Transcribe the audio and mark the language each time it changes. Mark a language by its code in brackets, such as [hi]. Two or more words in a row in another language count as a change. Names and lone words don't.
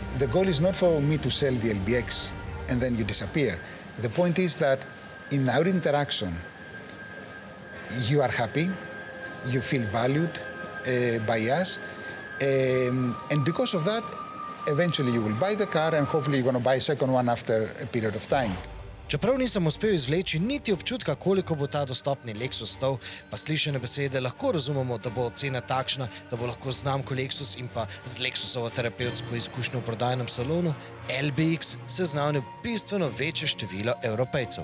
[en] The goal is not for me to sell the LBX and then you disappear. The point is that in our interaction, you are happy, you feel valued by us, and because of that, eventually you will buy the car and hopefully you're going to buy a second one after a period of time. [sl] Čeprav nisem uspel izvleči niti občutka, koliko bo ta dostopni Lexus stal, pa slišene besede lahko razumemo, da bo cena takšna, da bo lahko znamko Lexus in pa z Lexusovo terapevtsko izkušnjo v prodajnem salonu LBX seznanil bistveno večje število Evropejcev.